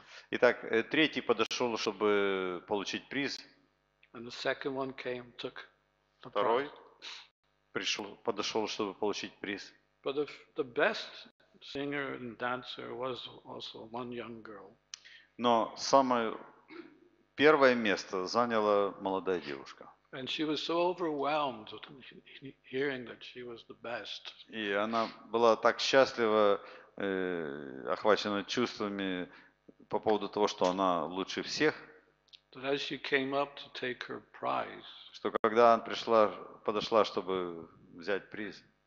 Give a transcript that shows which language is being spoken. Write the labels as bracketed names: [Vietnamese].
[Russian] Итак, 3-й подошел, чтобы получить приз. [English] And the second one came, took the [Russian] Второй [English] prize. [Russian] подошел, чтобы получить приз. [English] But the best singer and dancer was also one young girl. [Russian] Но самое первое место заняла молодая девушка. [English] And she was so overwhelmed hearing that she was the best. [Russian] И она была так счастлива, охвачена чувствами по поводу того, что она лучше всех, [English] That as she came up to take her prize, [Russian] что когда она подошла, чтобы взять приз,